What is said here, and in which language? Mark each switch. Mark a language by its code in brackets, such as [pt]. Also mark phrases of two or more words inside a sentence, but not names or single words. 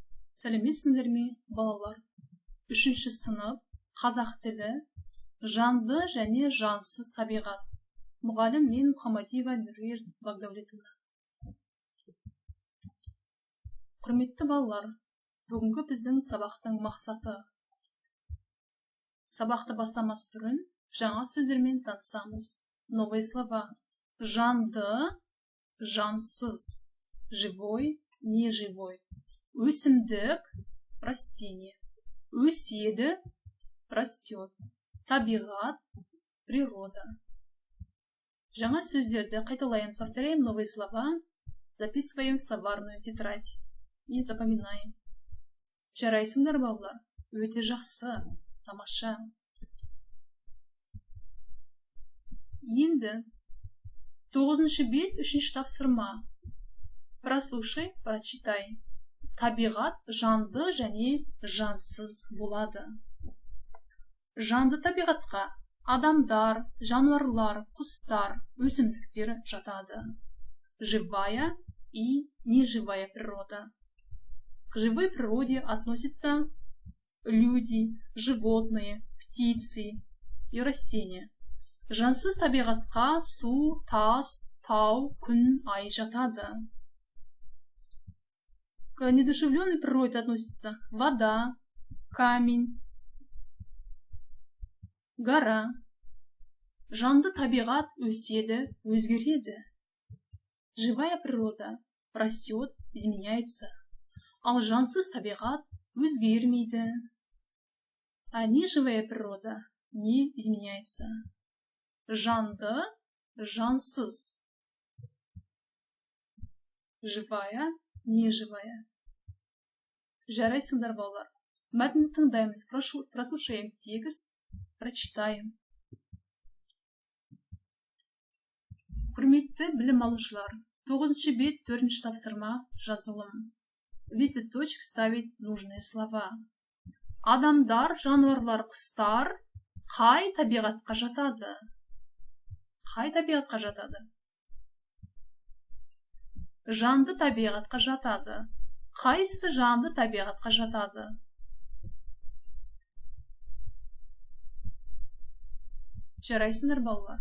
[kk] Сәлеметсіңдер ме, балалар? 3-ші сынып, қазақ тілі, жанды және жансыз табиғат. Мұғалім мен Мұхамадиева Нұрер Багдәулетовна. Құрметті балалар, бүгінгі біздің сабақтың мақсаты. Сабақты бастамас бұрын жаңа сөздермен танысамыз. [ru] Новые слова. [kk] Жанды, жансыз, [ru] живой, неживой. [kk] Өсімдік, растение. Өседі, растет. Табиғат, природа. Жаңа сөздерді қайталаем, [ru] повторяем новые слова, записываем в словарную тетрадь и запоминаем. [kk] Жарайсыңдар, балалар? Өте жақсы, тамаша. Енді 9-шы бет 3-ші тапсырма. [ru] Прослушай, прочитай. [kk] Табиғат жанды және жансыз болады. Жанды табиғатқа адамдар, жануарлар, құстар, өсімдіктер жатады. [ru] Живая и неживая природа. К живой природе относятся люди, животные, птицы и растения. [kk] Жансыз табиғатқа су, тас, тау, күн, ай жатады. [ru] К недушевленной природе относятся вода, камень, гора. [kk] Жанды табиғат өседі, өзгереді. [ru] Живая природа растет, изменяется. [kk] Ал жансыз табиғат өзгермейді. [ru] А неживая природа не изменяется. [kk] Жанды, жансыз. [ru] Живая, неживая. [kk] Жарайсыңдар, балалар. Мәтінді тыңдаймыз, [ru] прослушаем текст, прочитаем. [kk] Құрметті білім алушылар, 9-шы бет 4-ші тапсырма жазылым. [ru] Везде точек ставить нужные слова. [kk] Адамдар, жануарлар, құстар қай табиғатқа жатады? Қай табиғатқа жатады? Жанды табиғатқа жатады. Қайсысы жанды табиғатқа жатады? Жарайсыңдар, балалар?